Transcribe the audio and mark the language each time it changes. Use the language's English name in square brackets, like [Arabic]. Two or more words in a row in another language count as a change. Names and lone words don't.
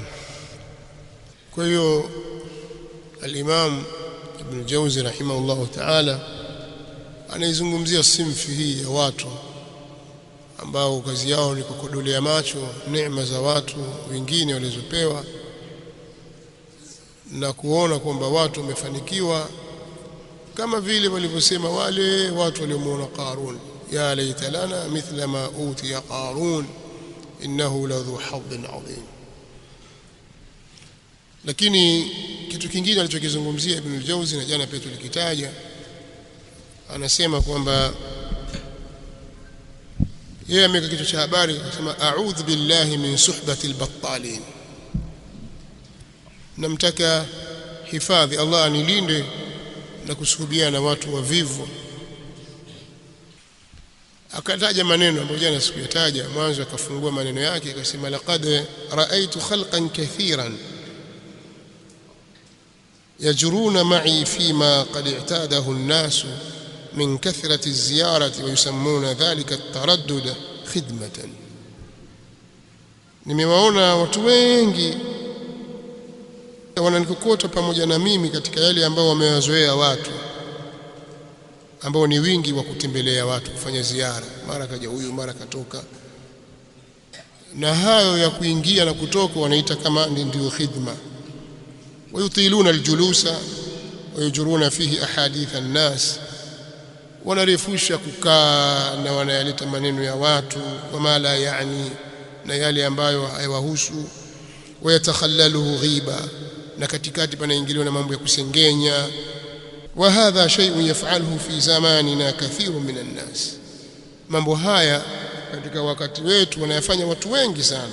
[Swahili] Kwa hiyo al-Imam Ibn Jawzi [Arabic] رحمه الله تعالى [Swahili] anaizungumzia simfi hii ya watu ambao kazi yao ni kukodolea macho neema za watu wengine walizopewa na kuona kwamba watu wamefanikiwa, kama vile walivyosema wale watu waliomuona Qarun, [Arabic] يا ليت لنا مثل ما أوتي قارون إنه لذو حظ عظيم. [Swahili] Lakini kitu kingine alichokizungumzia Ibn al-Jawzi na jana pia tulikitaja, anasema kwamba yeye ameweka kichwa cha habari anasema [Arabic] أعوذ بالله من صحبة البطالين, [Swahili] namtaka hifadhi Allah anilinde na kusuhubiana na watu wavivu. Akataja maneno ambayo jana sikuyataja, mwanzo akafungua maneno yake akasema [Arabic] لقد رأيت خلقا كثيرا يجرون معي فيما قد اعتاده الناس من كثرة الزيارة ويسمون ذلك التردد خدمة. [Swahili] nimewaona watu wengi wananikokota pamoja na mimi katika yale ambao wamewazoea watu ambao ni wingi wa kutembelea watu, kufanya ziara, mara kaja huyu mara katoka, na hayo ya kuingia na kutoka wanaita kama ndio khidma. [Arabic] ويطيلون الجلوس ويجرون فيه أحاديث الناس, [Swahili] wanarefusha kukaa na wanayaleta maneno ya watu [Arabic] وما لا يعني, [Swahili] na yale ambayo hayawahusu. [Arabic] ويتخلله غيبة, [Swahili] na katikati panaingiliwa na mambo ya kusengenya. [Arabic] وهذا شيء يفعله في زماننا كثير من الناس, [Swahili] mambo haya katika wakati wetu wanayafanya watu wengi sana.